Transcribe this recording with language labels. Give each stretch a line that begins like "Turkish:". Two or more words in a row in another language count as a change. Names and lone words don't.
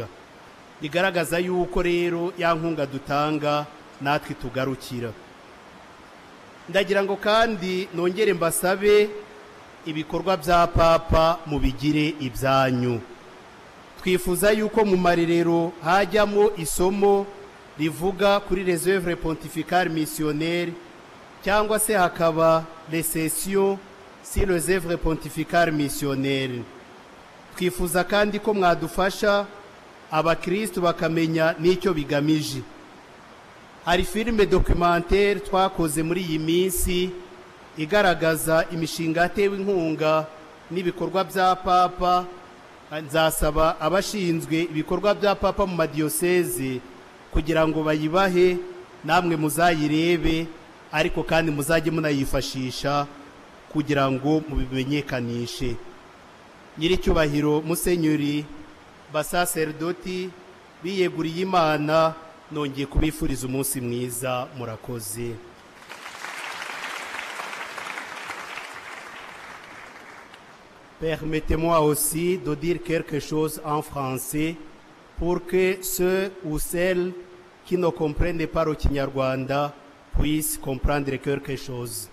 Kinyarwanda: Bigaragaza yuko rero ya nkunga dutanga natwe tugarukira. Ndagira ngo kandi nongere mbasabe ibikorwa bya Papa mubigire ibyanyu. Twifuza yuko mu marerero hajyamo isomo rivuga kuri
French: les œuvres pontificales missionnaires,
Kinyarwanda: cyangwa se hakaba
French: les sessions sur les œuvres pontificales missionnaires.
Kinyarwanda: Twifuza kandi ko mwadufasha abakristo bakamenya n'icyo bigamije. Hari filime documentaire twakoze muri iyi minsi igaragaza imishinga yatewe inkunga n'ibikorwa bya Papa. Nzasaba abashinzwe ibikorwa bya Papa mu madiyoseze kugira ngo bayibahe, namwe muzayirebe, ariko kandi muzajye munayifashisha kugira ngo mubimenyekanishe. Nyiricyubahiro Musenyeri basaserdoti biyeguriye Imana, nongeye kubifuriza umunsi mwiza, murakoze.
French: Permettez-moi aussi de dire quelque chose en français pour que ceux ou celles qui ne comprennent pas le Kinyarwanda puissent comprendre quelque chose.